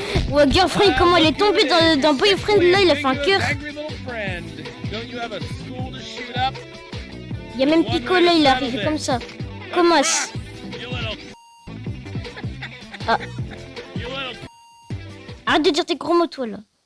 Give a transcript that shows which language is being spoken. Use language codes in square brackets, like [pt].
[fr] Ouais, girlfriend, comment elle est tombée dans boyfriend, là, il a fait un cœur. [en] Angry little friend. Don't you have a school to shoot up? [fr] Il y a même Pico, là, il est arrivé comme ça. Comment ça? [en] You little. Ah. You little. [fr] Arrête de dire tes gros mots, toi, là.